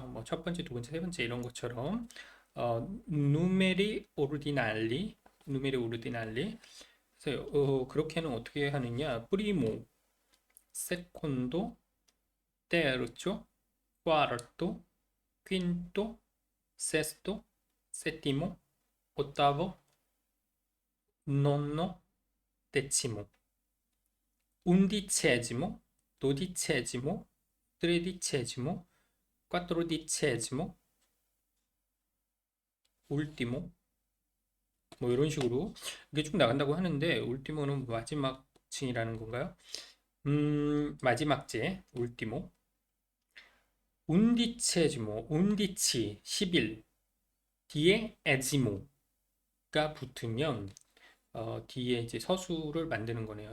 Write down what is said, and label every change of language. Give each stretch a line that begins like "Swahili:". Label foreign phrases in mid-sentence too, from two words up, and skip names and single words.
Korean: 뭐 첫 번째, 두 번째, 세 번째 이런 것처럼
Italian: numeri ordinali.
Korean: 그래서 그렇게는 어떻게 하느냐?
Italian: primo, secondo, terzo, quarto, quinto, sesto, settimo, ottavo, nonno, decimo, undicesimo, dodicesimo, tredicesimo, quattrodicesimo, ultimo,
Korean: 뭐 이런 식으로 이게 쭉 나간다고 하는데 울티모는 마지막 층이라는 건가요? 마지막째 울티모,
Italian: undicesimo, undici
Korean: 11 뒤에 에지모가 붙으면 뒤에 이제 서술을 만드는 거네요.